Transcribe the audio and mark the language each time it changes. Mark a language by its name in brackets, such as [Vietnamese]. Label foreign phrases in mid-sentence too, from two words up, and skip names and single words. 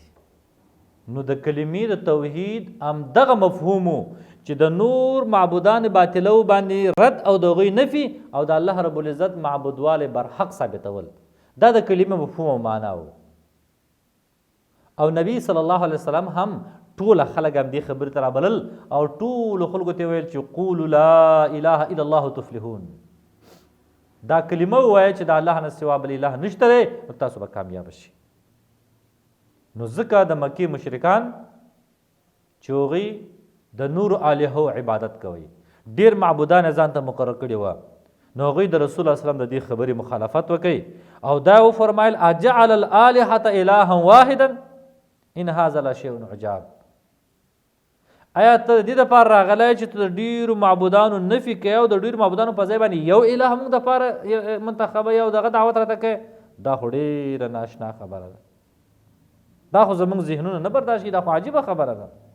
[Pashto] نو د کلمې د توحید همدغه مفهومو چې د نور معبودان باطلو باندې رد او د هغوی نفي او د الله رب العزت معبودواله بر حق ثابتول، دا د کلمې مفهوم او معنا و. او نبی صلی الله علیه وسلم هم ټول خلک هم دې خبرې ته رابلل او ټول خلکو ته ویل چې [Arabic] قولوا لا اله الا الله تفلحون، [Pashto] دا کلمه ووایه چې د الله نه سوا بل اله نشته دی نو تاسو به کامیاب شي. نو ځکه د مکې مشرکان چې هغوی د نورو الهو عبادت کوي، ډېر معبودان یې ځان ته مقرر کړي وه، نو هغوی د رسول الله وسلم د دې خبرې مخالفت وکړي او دا وفرمایل [Arabic] اجعل الالهة الها واحدا ان هذا لشیء عجاب. [Pashto] آیا ته د دې دپاره راغلی چې ته د ډېرو معبودانو نفي کوې او د ډېرو معبودانو په ځای باندې یو اله موږ دپاره منتخبوې او دغه دعوت راته کوې؟ دا خو ډېره ناشنا خبره ده، دا خو زموږ ذهنونه نه برداشت کړي، دا خو عجیبه خبره ده.